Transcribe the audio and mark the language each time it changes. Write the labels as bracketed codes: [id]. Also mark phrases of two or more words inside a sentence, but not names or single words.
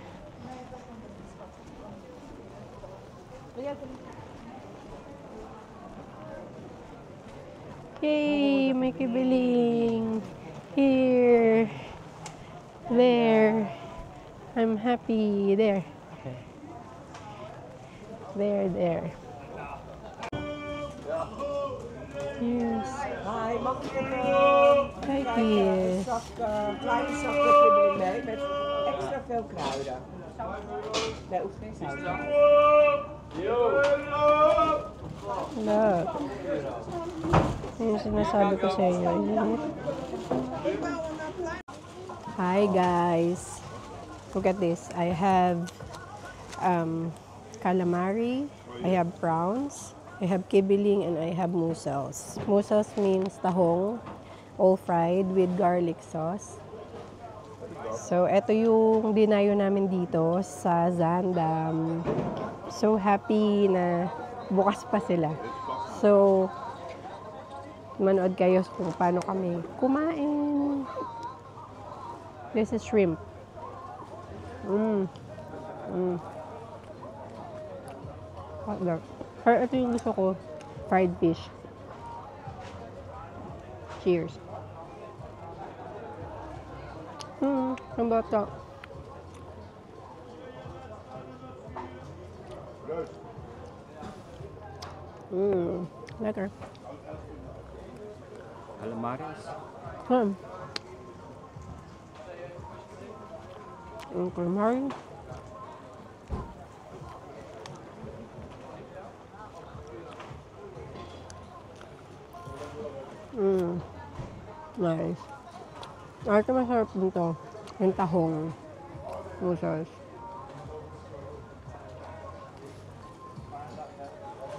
[tl] Yay! May kibiling. Here. [en] There. I'm happy. There. Okay. There. Yes. Hi, [nl] mag [en] Hi, Kies. [nl] kleine zak kibbeling mee met extra veel kruiden. Nee, hoeft geen zout. [en] Look. [tl] Yung sinasabi ko sa inyo. [en] Hi, guys. Look at this. I have calamari. I have prawns. I have kibiling and I have mussels. Mussels means tahong, all fried with garlic sauce. So, [tl] eto yung dinayo namin dito sa Zaandam. [en] So happy [tl] na bukas pa sila. So, manood kayo kung paano kami kumain. [en] This is shrimp. Hot dog. [tl] Pero ito yung gusto ko, [en] fried fish. [tl] Cheers. Ang bata. [nl] Lekker. [en] Calamaris. Calamari. Nice. [tl] Ito masarap dito. Yung tahong. [en] Mussels.